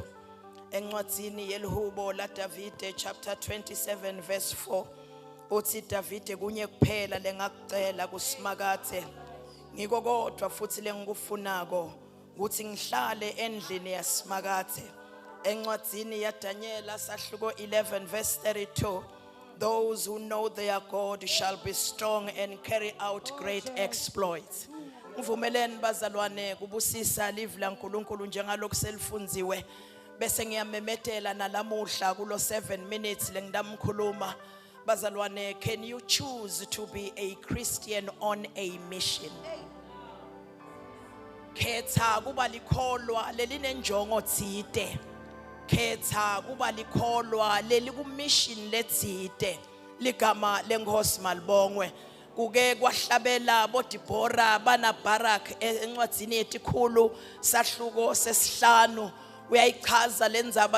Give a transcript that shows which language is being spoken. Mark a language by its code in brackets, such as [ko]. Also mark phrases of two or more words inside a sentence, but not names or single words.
[ss] Encwadzini yelihubo la Davide chapter 27 verse 4 uthi Davide kunye kuphela lengakucela kusimakathe ngiko kodwa futhi lengikufunako ukuthi ngihlale endlini yasimakathe. Encwadzini ya Daniela sahluko 11 verse 32 [en] those who know their God shall be strong and carry out great exploits. [ss] Ngivumeleni bazalwane kubusisa live la uNkulunkulu njengalokho selifunziwe bese ngiyamemetela nalamuhla kulo 7 minutes lengidamkhuluma. Bazalwane, [en] can you choose to be a Christian on a mission? [ss] Khetha kuba likholwa lelinenjongo tsite. Khetha kuba likholwa leli ku mission letsite. Ligama lenkosi malibongwe. Kuke kwahlabela boDibora bana Barak encwadzini yetikhulu sahluko sesihlanu uyayichaza lenzaba